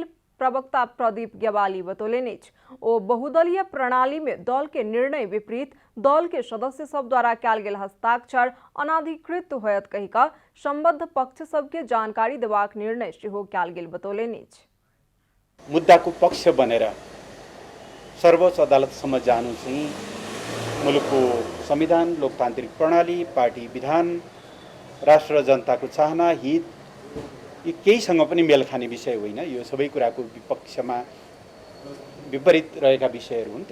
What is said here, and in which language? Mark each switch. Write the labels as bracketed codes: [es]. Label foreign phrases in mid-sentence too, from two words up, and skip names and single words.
[mai] प्रवक्ता प्रदीप ग्यावाली बतौलनि अछि। ओ बहुदलीय प्रणाली में दल के निर्णय विपरीत दल के सदस्य सब द्वारा कयल गेल हस्ताक्षर अनाधिकृत होयत कहि क संबद्ध पक्ष सबके जानकारी देबाक निर्णय सेहो कयल गेल बतौलनि अछि। [ne] मुद्दाको पक्ष बनेर सर्वोच्च अदालतसम्म जानु चाहिँ मुलुकको संविधान, लोकतान्त्रिक प्रणाली, पार्टी विधान, राष्ट्र जनताको चाहना, हित यी केहीसँग पनि मेल खाने विषय होइन। यो सबै कुराको विपक्षमा विपरीत रहेका विषयहरू हुन्।